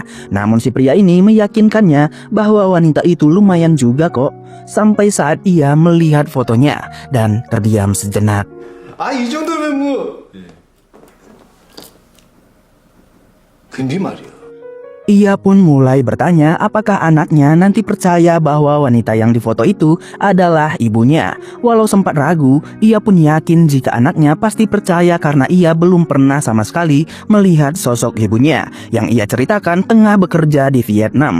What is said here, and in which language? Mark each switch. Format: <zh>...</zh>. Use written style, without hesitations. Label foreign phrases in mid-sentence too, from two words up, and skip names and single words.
<id>Namun si pria ini meyakinkannya bahwa wanita itu lumayan juga kok, sampai saat ia melihat fotonya dan terdiam sejenak.</id> <ko>이 정도면 뭐. 근데 말이야.</ko> <id>Ia pun mulai bertanya apakah anaknya nanti percaya bahwa wanita yang difoto itu adalah ibunya. Walau sempat ragu, ia pun yakin jika anaknya pasti percaya karena ia belum pernah sama sekali melihat sosok ibunya yang ia ceritakan tengah bekerja di Vietnam.</id>